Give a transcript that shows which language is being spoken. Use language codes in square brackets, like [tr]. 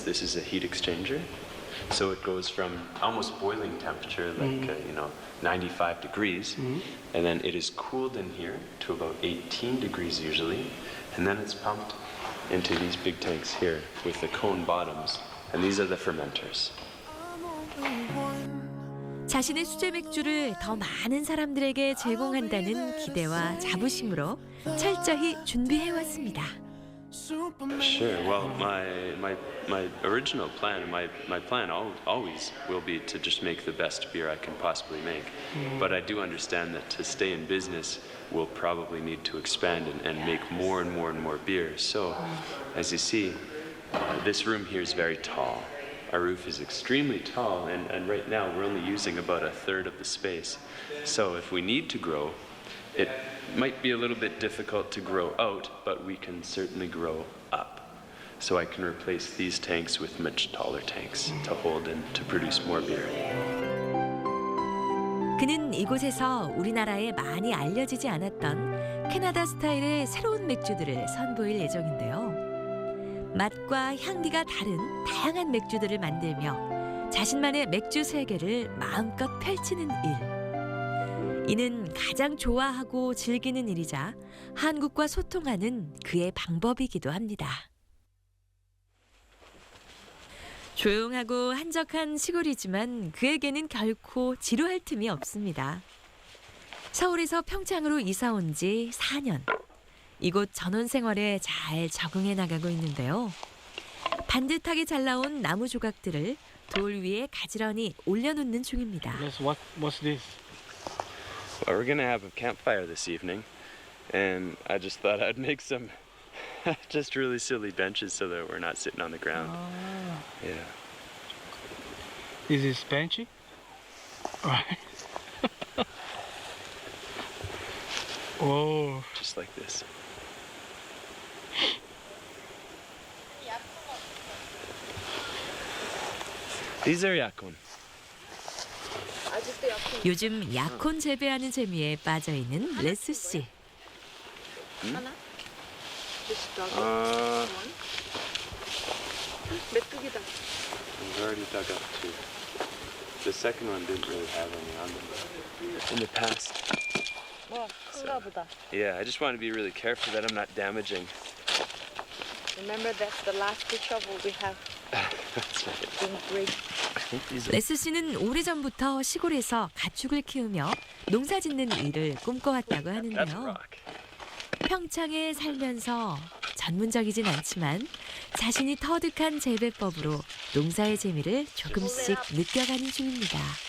[en] This is a heat exchanger. So it goes from almost boiling temperature, like 95 degrees, and then it is cooled in here to about 18 degrees usually, and then it's pumped into these big tanks here with the cone bottoms, and these are the fermenters. [ko] 자신의 수제 맥주를 더 많은 사람들에게 제공한다는 기대와 자부심으로 철저히 준비해왔습니다. [en] Sure. Well, my original plan, my plan always will be to just make the best beer I can possibly make. But I do understand that to stay in business, we'll probably need to expand and make more and more and more beer. So, as you see, this room here is very tall. Our roof is extremely tall, and right now we're only using about a third of the space. So, if we need to grow, it might be a little bit difficult to grow out, but we can certainly grow up. So I can replace these tanks with much taller tanks to hold and to produce more beer. [ko] 그는 이곳에서 우리나라에 많이 알려지지 않았던 캐나다 스타일의 새로운 맥주들을 선보일 예정인데요. 맛과 향기가 다른 다양한 맥주들을 만들며 자신만의 맥주 세계를 마음껏 펼치는 일. 이는 가장 좋아하고 즐기는 일이자 한국과 소통하는 그의 방법이기도 합니다. 조용하고 한적한 시골이지만 그에게는 결코 지루할 틈이 없습니다. 서울에서 평창으로 이사 온 지 4년. 이곳 전원 생활에 잘 적응해 나가고 있는데요. 반듯하게 잘 나온 나무 조각들을 돌 위에 가지런히 올려놓는 중입니다. [en] What's this? Well, we're gonna have a campfire this evening, and I just thought I'd make some just really silly benches so that we're not sitting on the ground. Yeah. Is this benchy? Right. Oh. Just like this. These are yakon. [ko] 요즘 약혼 재배하는 재미에 빠져있는 레스 씨. 메뚜기다. [en] We've already dug up two. The second one didn't really have any on them in the past. [ko] 와, 큰가 보다. [en] Yeah, I just want to be really careful that I'm not damaging. Remember that's the last shovel we have That's right. in break. I think these are [ko] 레스 씨는 오래전부터 시골에서 가축을 키우며 농사 짓는 일을 꿈꿔왔다고 [en] that's [ko] 하는데요. [en] rock. [ko] 평창에 살면서 전문적이진 않지만 자신이 터득한 재배법으로 농사의 재미를 조금씩 느껴가는 중입니다.